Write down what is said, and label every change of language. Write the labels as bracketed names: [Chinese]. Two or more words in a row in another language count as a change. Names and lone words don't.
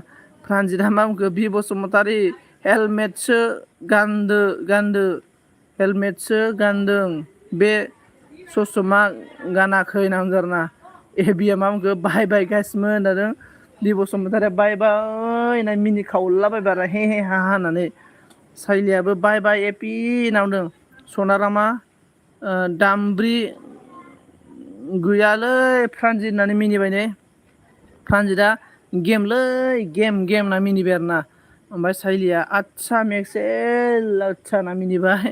[Bodo] प्रानजितआ मा बुंखो बि बसुमतारि हेलमेटसो गानदों बे ससमा गानाखै होनना बुंदों आरोना। एबिया मा बुंखो बाय बाय गाइसमोन होनदों। बि बसुमतारिया बाय बाय होनना मिनिखावलाबायबाय आरो हे हे हा हा होननानै। साइलियाबो बाय बाय एपि होनना बुंदों। सनारामा दामब्रि गैयालै प्रानजित होननानै मिनिबाय ने। प्रानजितआ गेमलै गेम होनना मिनिबाय आरोना। ओमफ्राय साइलिया आदसा मेक्सेल आदसा होनना मिनिबाय।